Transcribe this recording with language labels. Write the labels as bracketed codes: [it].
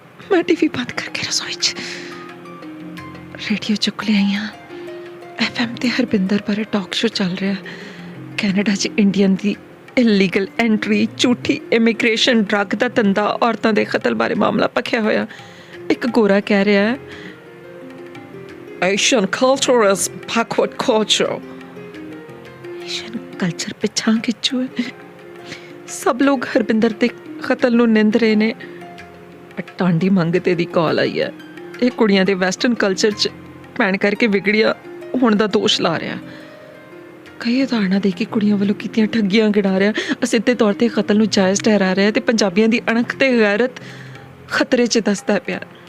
[pa] ਮੈਂ ਟੀਵੀ ਬੰਦ ਕਰਕੇ ਰਸੋਈ 'ਚ ਰੇਡੀਓ ਚੁੱਕ ਲਿਆਈਆਂ। FM ਤੇ ਹਰਵਿੰਦਰ ਬਾਰੇ ਟਾਕ ਸ਼ੋ ਚੱਲ ਰਿਹਾ। ਕੈਨੇਡਾ 'ਚ ਇੰਡੀਅਨ ਦੀ ਇਲੀਗਲ ਐਂਟਰੀ, ਝੂਠੀ ਇਮੀਗ੍ਰੇਸ਼ਨ, ਡਰੱਗ ਦਾ ਧੰਦਾ, ਔਰਤਾਂ ਦੇ ਕਤਲ ਬਾਰੇ ਮਾਮਲਾ ਭਖਿਆ ਹੋਇਆ। ਇੱਕ ਗੋਰਾ ਕਹਿ ਰਿਹਾ ਹੈ [en] Asian culture is backward culture. [pa] Asian culture ਪਿੱਛਾਂ ਖਿੱਚੂ ਹੈ। ਸਭ ਲੋਕ ਹਰਵਿੰਦਰ ਦੇ ਕਤਲ ਨੂੰ ਨਿੰਦ ਰਹੇ ਨੇ। ਟਾਂਡੀ ਮੰਗਤੇ ਦੀ ਕਾਲ ਆਈ ਹੈ। ਇਹ ਕੁੜੀਆਂ ਦੇ ਵੈਸਟਰਨ ਕਲਚਰ 'ਚ ਪੈਣ ਕਰਕੇ ਵਿਗੜਿਆ ਹੋਣ ਦਾ ਦੋਸ਼ ਲਾ ਰਿਹਾ। ਕਈ ਉਦਾਹਰਣਾਂ ਦੇ ਕੇ ਕੁੜੀਆਂ ਵੱਲੋਂ ਕੀਤੀਆਂ ਠੱਗੀਆਂ ਗਿਣਾ ਰਿਹਾ, ਅਸਿੱਧੇ ਤੌਰ 'ਤੇ ਕਤਲ ਨੂੰ ਜਾਇਜ਼ ਠਹਿਰਾ ਰਿਹਾ ਤੇ ਪੰਜਾਬੀਆਂ ਦੀ ਅਣਖ ਤੇ ਗੈਰਤ ਖਤਰੇ 'ਚ ਦੱਸਦਾ ਪਿਆ।